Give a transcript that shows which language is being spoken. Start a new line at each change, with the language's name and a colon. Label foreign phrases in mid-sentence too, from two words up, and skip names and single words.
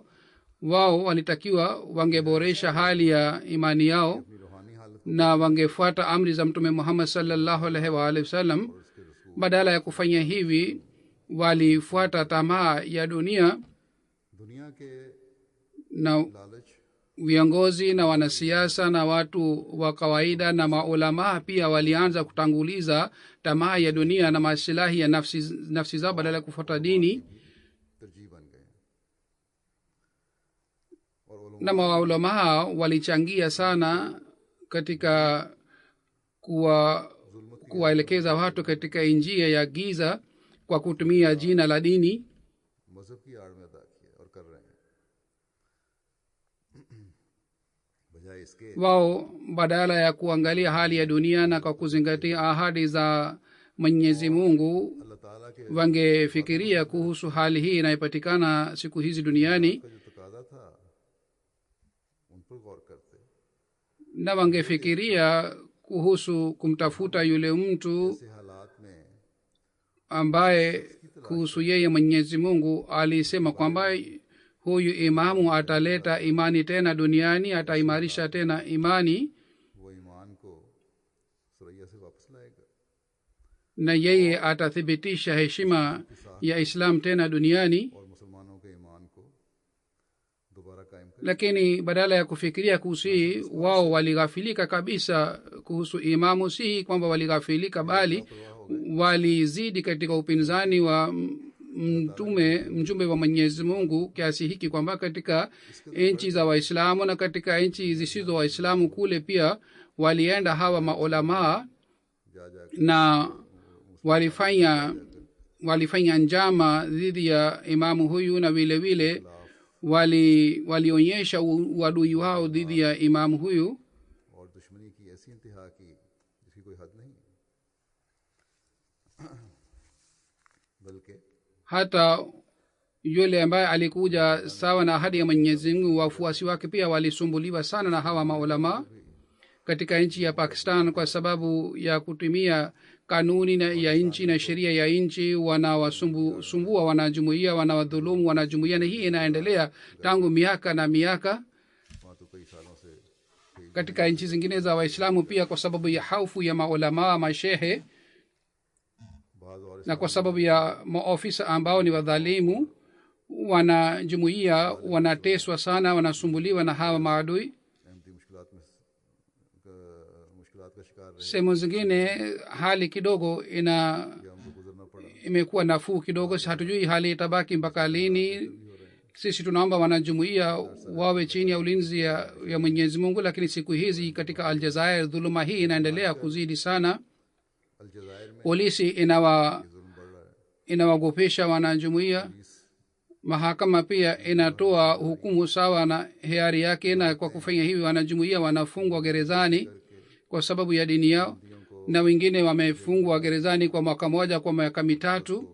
Swahili: Wao walitakiwa wangeboresha hali ya imani yao
Urdu: اپنی روحانی حالت
Swahili: na wangefuata amri za Mtume Muhammad
Arabic: صلى الله عليه وعلى آله وسلم.
Swahili: Badala ya kufanya hivi, walifuata tamaa ya dunia,
Urdu: دنیا کے
Swahili: na
Urdu: लालच
Swahili: viongozi na wanasiasa na watu wa kawaida na maulamaa pia walianza kutanguliza tamaa ya dunia na masilahi ya nafsi zao badala ya kufuata dini.
Urdu: ترجیح بن گئے اور
Swahili: Na maulamaa walichangia sana katika kuwaelekeza watu katika njia ya giza kwa kutumia jina la dini.
Urdu: مذہب کی آڑ میں ادا کیا اور کر رہے ہیں. بجائے اس کے
Swahili: Wao badala ya kuangalia hali ya dunia na kwa kuzingatia ahadi za Mwenyezi Mungu,
Urdu: اللہ تعالیٰ کے
Swahili: wangefikiria kuhusu hali hii inayopatikana siku hizi duniani,
Urdu: کا جو تقاضا تھا ان پر غور کرتے.
Swahili: na wangefikiria kuhusu kumtafuta yule mtu
Urdu: ایسے حالات میں
Swahili: ambaye kuhusu yeye Mwenyezi Mungu alisema kwamba huyu imamu ataleta imani tena duniani, ataimarisha tena imani,
Urdu: وہ ایمان کو ثریا سے واپس لائے گا.
Swahili: na yeye atathibitisha heshima ya Islam tena duniani.
Urdu: اور مسلمانوں کے ایمان کو قائم کریں.
Swahili: lakini badala ya kufikiria kuhusu hii wao walighafilika kabisa kuhusu imamu. si kwamba walighafilika bali walizidi katika upinzani wa mjumbe wa mwenyezi mungu kiasi hiki kwamba katika nchi za waislamu na katika nchi zisizo waislamu kule pia walienda hawa maulamaa na walifanya njama dhidi ya imamu huyu, na vile vile walionyesha uadui wao dhidi ya imamu huyu
Urdu: اور دشمنی کی ایسی انتہا کی جس کی کوئی حد نہیں، بلکہ
Swahili: hata yule ambaye alikuja sawa na ahadi ya mwenyezi mungu wafuasi wake pia walisumbuliwa sana na hawa maulama katika nchi ya pakistan kwa sababu ya kutumia kanuni ya nchi na sheria ya nchi. Wanawasumbua wanajumuia, wanawadhulumu wanajumuia, na hii inaendelea tangu miaka na miaka
Urdu: وہاں تو کئی سالوں سے
Swahili: katika nchi zingine za waislamu pia kwa sababu ya haufu ya maulamaa mashehe
Urdu: بعد اور
Swahili: na kwa sababu ya maofisa ambao ni wadhalimu. Wanajumuia wanateswa sana, wanasumbuliwa na hawa maadui.
Urdu: احمدی مشکلات کا شکار رہے
Swahili: Sehemu zingine hali kidogo
Urdu: یا ہم کو گزرنا پڑا,
Swahili: imekuwa nafuu kidogo. Hatujui hali itabaki mpaka lini. Sisi tunaomba wanajumuia wawe chini ya ulinzi ya mwenyezi mungu, lakini siku hizi katika aljazair dhuluma hii inaendelea kuzidi sana.
Urdu: الجزائر میں
Swahili: Polisi
Urdu: ظلم بڑھ رہا ہے,
Swahili: inawagopesha wanajumuia. Mahakama pia inatoa hukumu sawa na hiari yake, na kwa kufanya hivi wanajumuia wanafungwa gerezani kwa sababu ya dini yao, na wengine wamefungwa gerezani kwa mwaka moja, kwa miaka mitatu.